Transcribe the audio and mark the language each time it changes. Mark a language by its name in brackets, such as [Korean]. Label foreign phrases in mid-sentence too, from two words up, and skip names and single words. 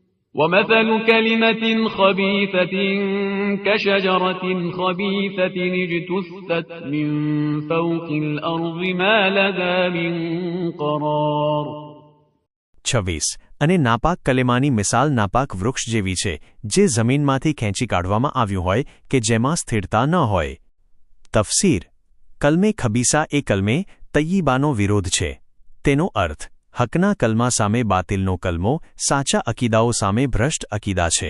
[Arabic] ومثل كلمة خبيثة كشجرة خبيثة اجتثت من فوق الأرض ما لها من قرار [Gujarati] 26 અને નાપાક કલેમાની મિસાલ નાપાક વૃક્ષ જેવી છે જે જમીનમાંથી ખેંચી કાઢવામાં આવ્યું હોય કે જેમાં સ્થિરતા ન હોય. તફસીર કલમે ખબીસા એ કલમે તય્યિબાનો વિરોધ છે. તેનો અર્થ હકના કલમા સામે બાતિલનો કલમો સાચા અકીદાઓ સામે ભ્રષ્ટ અકીદા છે.